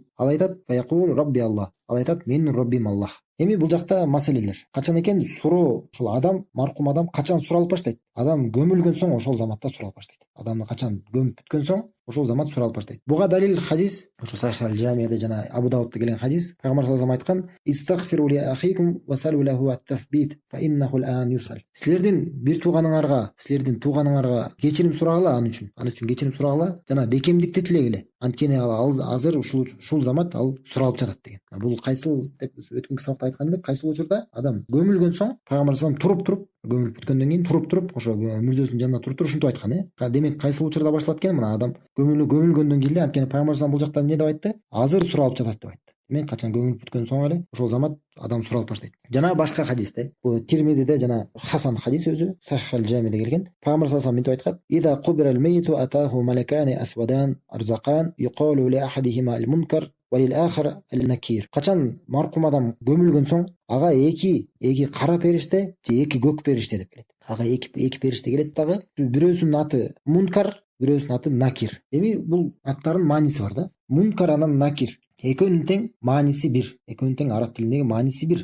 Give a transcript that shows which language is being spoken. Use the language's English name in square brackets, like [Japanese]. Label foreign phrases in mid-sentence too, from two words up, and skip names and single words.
[Kyrgyz] Ал айтат: [Arabic] "فيقول ربي الله." [Kyrgyz] Ал айтат: "Менин Роббим Аллах." Эми бул жакта маселелер. Качан экен суроо, ушул адам, маркум адам качан суралып баштайт? Адам көмүлгөн соң ошол заматта суралып баштайт. Адамды качан көмүп бүткөн соң ошол замат суралып баштайт. Буга далил хадис, ошо Сахих аль-Жами'де жана Абу Даудда келген хадис. [Arabic] Пайгамбар صلى الله عليه وسلم айткан: "استغفروا لأخيكم وسلوا له التثبيت فإنه الآن يسأل." [Kyrgyz] Силердин бир тууганыңарга кечирим сурагыла, аны үчүн кечирим сурагыла, жана бекемдикти тилегиле. Анткени ал азыр ушул замат ал суралып жатат деген. Бул кайсыл деп өткөнкү сабакта айткан элек, кайсыл учурда адам көмүлгөн соң, пайгамбар [Arabic] саллаллаху алейхи ва саллям [Kyrgyz] көмүлүп бүткөндөн кийин туруп ошо мүрзөсүнүн жанында туруп ушинтип айткан, Демек кайсыл учурда башталат экен? Мына адам көмүлгөндөн кийин эле, анткени пайгамбар [Arabic] саллаллаху алейхи ва саллям [Kyrgyz] бул жакта эмне деп айтты? Азыр суралып жатат деп айтты. Демек качан көмүлүп бүткөн соң эле ошол замат адам суралып баштайт. Жана башка хадисте, бул Тирмидиде жана Хасан хадис өзү Сахих аль-Жами'де келген. [Arabic] Пайгамбар صلى الله عليه وسلم айткан: "إذا قبر الميت أتاه ملكان أسودان أزرقان يقال لأحدهما المنكر وللآخر النكير." [Kyrgyz] Качан маркум адам көмүлгөн соң, ага эки кара периште же эки көк периште деп келет. Ага эки периште келет дагы. Бирөөсүнүн аты Мункар, бирөөсүнүн аты Накир. Эми бул аттардын мааниси бар да. Мункар анан Накир. Экөөнүн тең мааниси бир. Экөөнүн тең араб тилиндеги мааниси бир.